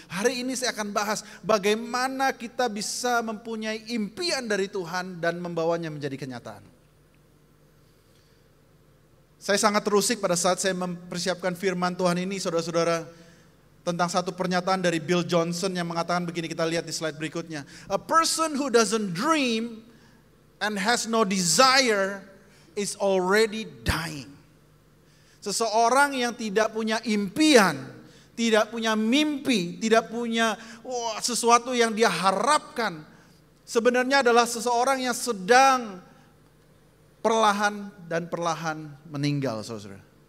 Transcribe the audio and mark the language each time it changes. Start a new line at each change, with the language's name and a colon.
Indonesian: Hari ini saya akan bahas bagaimana kita bisa mempunyai impian dari Tuhan dan membawanya menjadi kenyataan. Saya sangat terusik pada saat saya mempersiapkan firman Tuhan ini, saudara-saudara, tentang satu pernyataan dari Bill Johnson yang mengatakan begini, kita lihat di slide berikutnya.
English: A person who doesn't dream and has no desire is already dying.
Indonesian: Seseorang yang tidak punya impian, tidak punya mimpi, tidak punya sesuatu yang dia harapkan, sebenarnya adalah seseorang yang sedang perlahan meninggal, saudara.